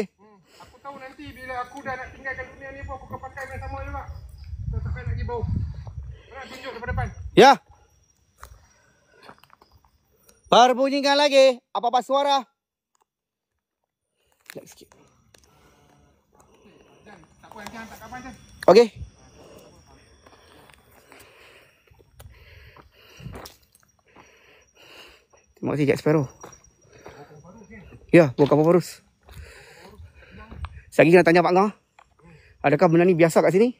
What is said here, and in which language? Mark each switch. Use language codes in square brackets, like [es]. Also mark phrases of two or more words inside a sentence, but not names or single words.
[ms] Aku tahu nanti bila aku dah nak tinggalkan dunia ni pun aku akan pakai yang sama juga. Tak sampai nak pergi bau. Nak tunjuk daripada depan. Ya. Perbunyikan lagi apa-apa suara. Lagi sikit. Jan, tak apa Jan, tak kapan Jan. Okey. Terima kasih Jack Sparrow. Ya, bukan apa barus. Lagi nak tanya Pak Ngah. Adakah benda ni biasa kat sini?